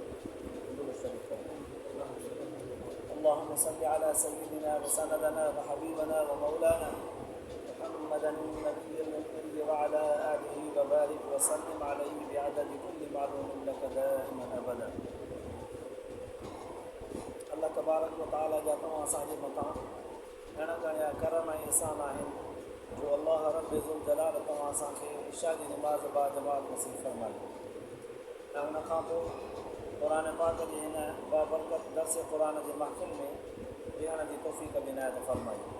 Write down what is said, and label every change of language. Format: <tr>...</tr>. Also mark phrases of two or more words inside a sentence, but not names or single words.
<ar>اللهم صل على سيدنا وسندنا وحبيبنا ومولانا محمدا النبي الأمي وعلى آله وبارك وسلم عليه بعدد كل معلوم لك دائما أبدا.</ar> <sd>अल्लाह तबारक व तआला जा तव्हां असांजे मथां घणा घणा करम ऐं एहसान आहिनि जो अल्लाह रब ज़ुल जलाल तव्हां असांखे इशा जी निमाज़ बा जमात नसीब फरमाई ऐं उन खां पोइ क़ुरान पाक जी हिन बाबरकत दर्स क़ुरान जे महफ़िल में विहण जी तौफ़ीक़ इनायत फरमाई।</sd>